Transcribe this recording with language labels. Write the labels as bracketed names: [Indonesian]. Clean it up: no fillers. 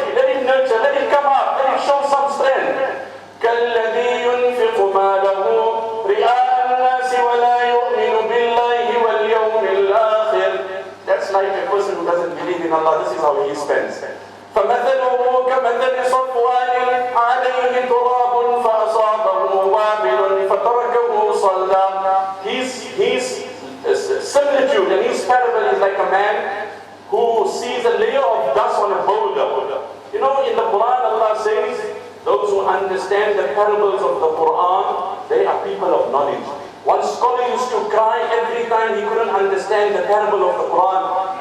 [English] Let it nurture, let it come up, let it show some strength. [Arabic] كالذي ينفق ماله رئاء الناس ولا يؤمن بالله واليوم الآخر. [English] That's like a person who doesn't believe in Allah. This is how he spends. [Arabic] فمثله كمثل صفوان عليه تراب فأصابه وابل فتركه صلدا. [English] His similitude and his parable is like a man who sees a layer of dust on a boulder. You know, in the Quran Allah says, those who understand the parables of the Quran, they are people of knowledge. One scholar used to cry every time he couldn't understand the parable of the Quran.